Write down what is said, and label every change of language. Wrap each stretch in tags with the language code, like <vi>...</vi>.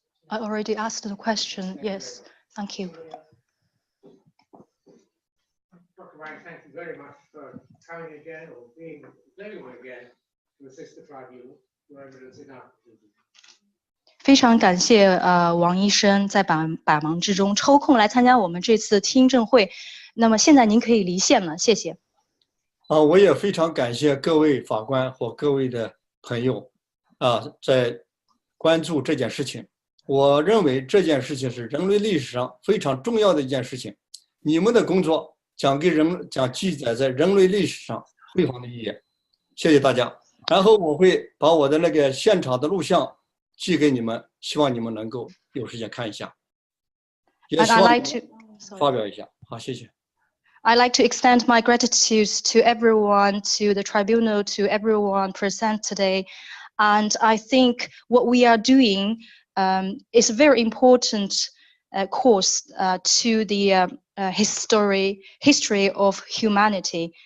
<en>I already asked the question. Yes, thank you. Dr. Wang, thank you very much for coming again or being with everyone again to assist the tribunal where evidence enough.</en> <zh>非常感谢王医生在百忙之中抽空来参加我们这次听证会。那么现在您可以离线了，谢谢。我也非常感谢各位法官和各位的朋友在关注这件事情。我认为这件事情是人类历史上非常重要的一件事情，你们的工作将记载在人类历史上辉煌的一页。谢谢大家。然后我会把我的那个现场的录像寄给你们，希望你们能够有时间看一下，也希望发表一下。好，谢谢。</zh> <en>I'd like to extend my gratitude to everyone, to the tribunal, to everyone present today. And I think what we are doing is a very important course to the history of humanity.</en>